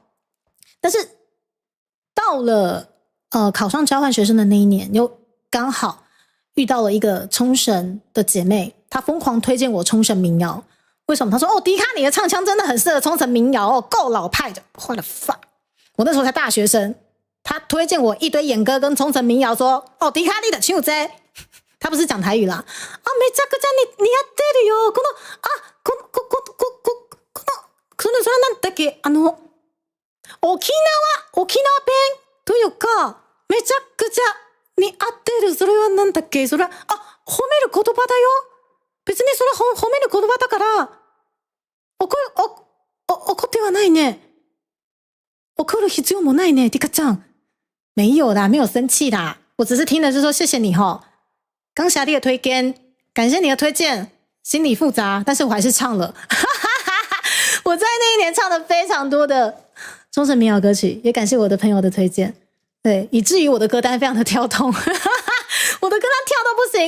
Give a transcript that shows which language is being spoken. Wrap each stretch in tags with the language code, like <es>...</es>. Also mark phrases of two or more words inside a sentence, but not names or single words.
<zh>但是到了考上交换学生的那一年，又刚好遇到了一个冲绳的姐妹，她疯狂推荐我冲绳民谣。为什么？她说哦，迪卡你的唱腔真的很适合冲绳民谣哦，够老派的。我的 fuck， 我那时候才大学生，她推荐我一堆演歌跟冲绳民谣，说哦，迪卡你的唱这。他不是讲台语啦。</zh> <ja>あ、めちゃくちゃ似合ってるよ。この、それなんだっけ、沖縄弁というか、めちゃくちゃ似合ってる。それはなんだっけ、それは、褒める言葉だよ。別にそれは褒める言葉だから、怒ってはないね。怒る必要もないね，迪卡ちゃん。</ja> <zh>没有啦，没有生气啦。我只是听了就说谢谢你齁。刚霞丽的推荐，感谢你的推荐，心里复杂，但是我还是唱了。我在那一年唱了非常多的冲绳民谣歌曲，也感谢我的朋友的推荐，对，以至于我的歌单非常的跳动，我的歌单跳到不行。</zh>